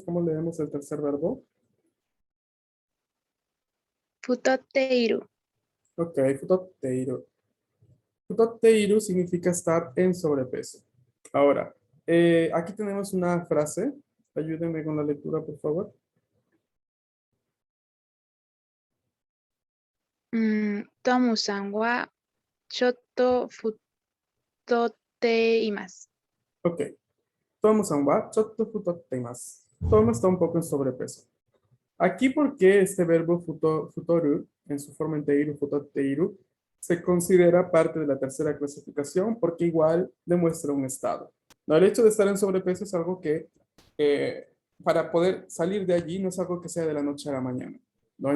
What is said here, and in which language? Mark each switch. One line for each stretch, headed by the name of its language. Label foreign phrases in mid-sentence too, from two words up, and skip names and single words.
Spanish: ¿Cómo leemos el tercer verbo? Futoteiru. Ok, futoteiru. Futoteiru significa estar en sobrepeso. Ahora, aquí tenemos una frase. Ayúdenme con la lectura, por favor.
Japanese: トムさんはちょっと太っています.
Spanish: Ok.
Japanese: トモさんはちょっと太っています.
Spanish: Tomo está un poco en sobrepeso. Aquí, ¿por qué este verbo futoru, en su forma en teiru, futoteiru, se considera parte de la tercera clasificación? Porque igual demuestra un estado. No, el hecho de estar en sobrepeso es algo que, para poder salir de allí, no es algo que sea de la noche a la mañana, ¿no?